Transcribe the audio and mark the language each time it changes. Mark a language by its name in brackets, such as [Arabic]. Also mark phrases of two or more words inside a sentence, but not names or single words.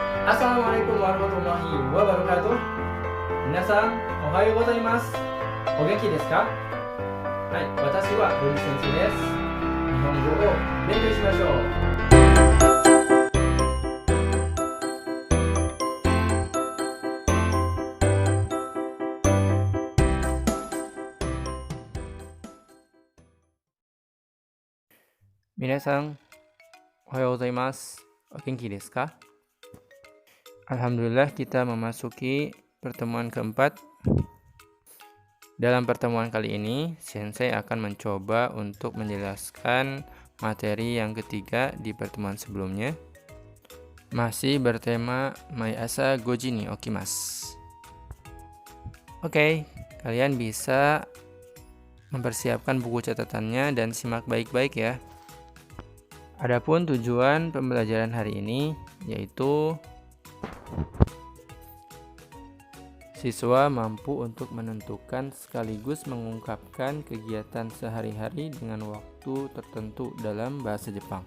[Arabic] السلام عليكم ورحمة الله وبركاته. [Japanese] 皆さん、おはよう ございます。お元気 です か? はい、私 は Ruri 先生 です。日本語 を 勉強 しましょう. 皆さん、おはよう ございます. お元気 です か? [Indonesian] Alhamdulillah kita memasuki pertemuan keempat. Dalam pertemuan kali ini, Sensei akan mencoba untuk menjelaskan materi yang ketiga di pertemuan sebelumnya. Masih bertema [Japanese] 毎朝 五時 に 起きます. [Indonesian] Oke, kalian bisa mempersiapkan buku catatannya dan simak baik-baik ya. Adapun tujuan pembelajaran hari ini yaitu siswa mampu untuk menentukan sekaligus mengungkapkan kegiatan sehari-hari dengan waktu tertentu dalam bahasa Jepang.